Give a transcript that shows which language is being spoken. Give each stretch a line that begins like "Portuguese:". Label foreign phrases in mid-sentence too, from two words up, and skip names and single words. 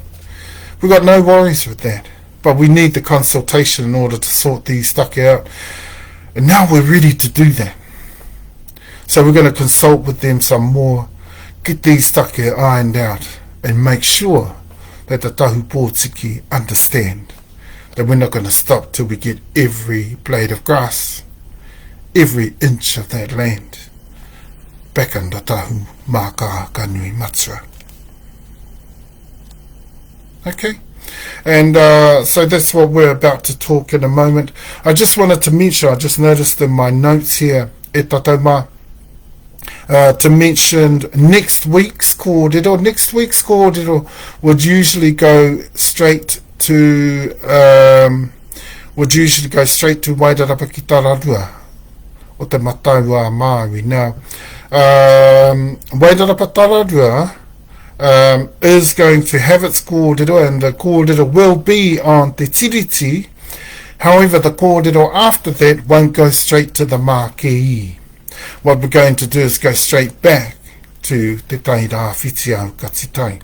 English: We've got no worries with that. But we need the consultation in order to sort these stuff out. And now we're ready to do that. So we're going to consult with them some more, get these stuff ironed out, and make sure that the tahu pōtiki understand that we're not going to stop till we get every blade of grass, every inch of that land back under Tahumaakaakanuimatua. Okay? And so that's what we're about to talk in a moment. I just wanted to mention, I just noticed in my notes here, e Tatauma, to mention next week's kōrero. Next week's kōrero would usually go straight to Wairarapa ki Tararua o te Moteo a Māui. Now, Wairarapa Tararua is going to have its kōrero, and the kōrero will be on Te Tiriti. However, the kōrero after that won't go straight to the Mākei. What we're going to do is go straight back to Te AukatiTai.